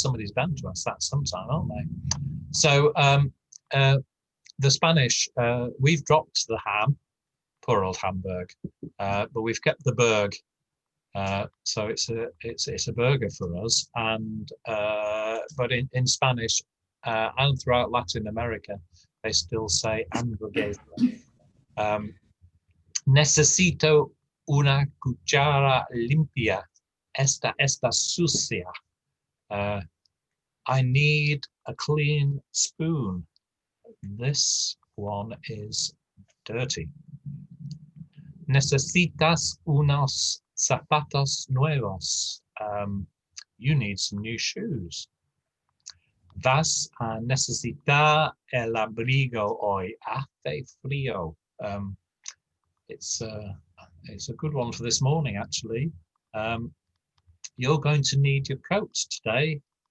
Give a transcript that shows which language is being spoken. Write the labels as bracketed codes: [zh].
[en] Somebody's bound to ask that sometime, aren't they? So the Spanish, we've dropped the ham, poor old Hamburg, but we've kept the burg. So it's a burger for us, and but in Spanish and throughout Latin America, they still say hamburguesa. [es] Necesito una cuchara limpia. Esta sucia. [en] I need a clean spoon. This one is dirty. [es] Necesitas unos zapatos nuevos. [en] You need some new shoes. [es] Vas a necesitar el abrigo hoy. Hace frío. [en] It's a good one for this morning, actually. You're going to need your coat today.